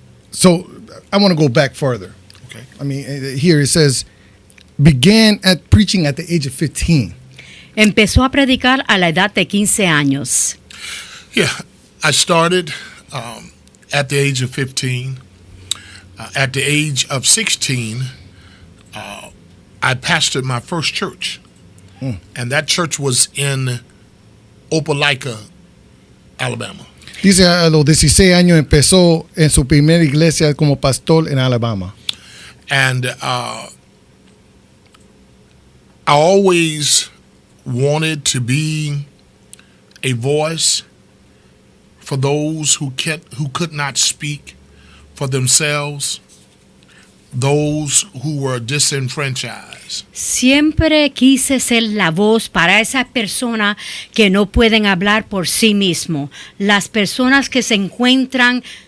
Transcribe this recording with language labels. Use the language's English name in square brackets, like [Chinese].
[English] So I want to go back further. Okay. I mean, here it says, began at preaching at the age of 15. [Spanish] Empezó a predicar a la edad de 15 años. [English] Yeah, I started at the age of 15. At the age of 16, I pastored my first church. And that church was in Opelika, Alabama. [Spanish] Dice, a los 16 años empezó en su primera iglesia como pastor en Alabama. [English] And I always wanted to be a voice for those who could not speak for themselves, those who were disenfranchised. [Spanish] Siempre quise ser la voz para esas personas que no pueden hablar por sí mismos, las personas que se encuentran